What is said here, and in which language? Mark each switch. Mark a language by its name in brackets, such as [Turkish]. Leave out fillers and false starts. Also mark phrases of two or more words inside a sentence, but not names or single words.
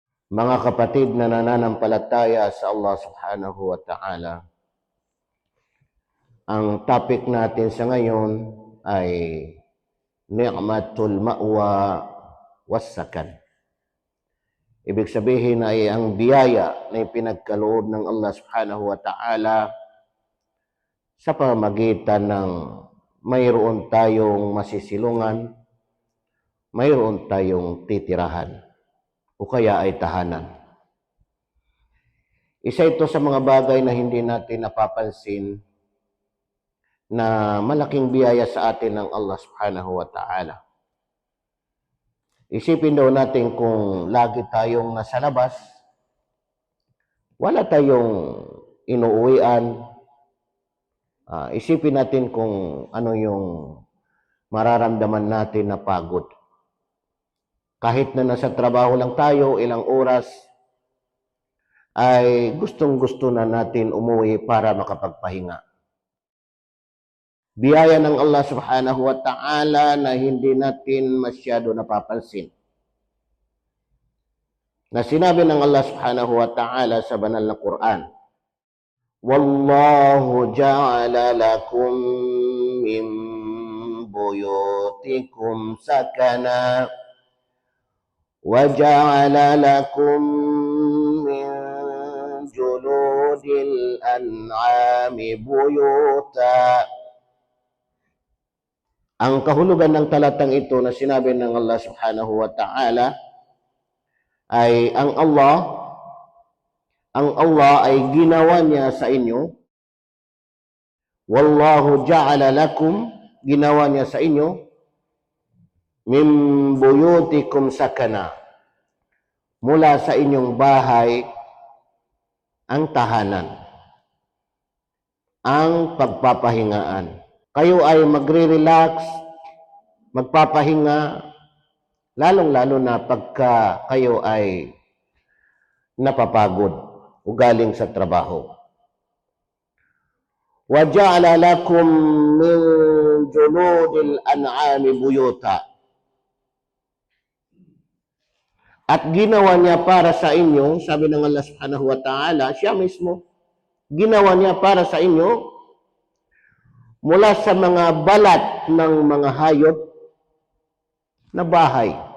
[Filipino] Mga kapatid na nananampalataya sa Allah [Arabic] سبحانه وتعالى, [Filipino] ang topic natin sa ngayon ay [Arabic] نعمة المأوى والسكن. [Filipino] Ibig sabihin ay ang biyaya na ipinagkaloob ng Allah [Arabic] سبحانه وتعالى [Filipino] sa pamamagitan ng mayroon tayong masisilungan, mayroon tayong titirahan o kaya ay tahanan. Isa ito sa mga bagay na hindi natin napapansin na malaking biyaya sa atin ng Allah [Arabic] سبحانه وتعالى. [Filipino] Isipin daw natin kung lagi tayong nasa labas, wala tayong inuuwian. Isipin natin kung ano yung mararamdaman natin na pagod. Kahit na nasa trabaho lang tayo, ilang oras, ay gustong-gusto na natin umuwi para makapagpahinga. Biyaya ng Allah [Arabic] سبحانه وتعالى [Filipino] na hindi natin masyado napapansin. Na sinabi ng Allah [Arabic] سبحانه وتعالى [Filipino] sa banal na Quran, [Arabic] والله جعل لكم من بيوتكم سكنا وجعل لكم من جلود الأنعام بيوتا. [Filipino] Ang kahulugan ng talatang ito na sinabi ng Allah [Arabic] سبحانه وتعالى [Filipino] ay ang Allah ay ginawa niya sa inyo. [Arabic] والله جعل لكم, [Filipino] ginawa niya sa inyo, [Arabic] من بيوتكم سكنا, [Filipino] mula sa inyong bahay, ang tahanan, ang pagpapahingaan. Kayo ay magre-relax, magpapahinga, lalong-lalo na pagka kayo ay napapagod o galing sa trabaho. [Arabic] وجعل لكم من جلود الأنعام بيوتا. [Filipino] At ginawa niya para sa inyo, sabi ng Allah [Arabic] سبحانه وتعالى, [Filipino] siya mismo, ginawa niya para sa inyo, mula sa mga balat ng mga hayop na bahay.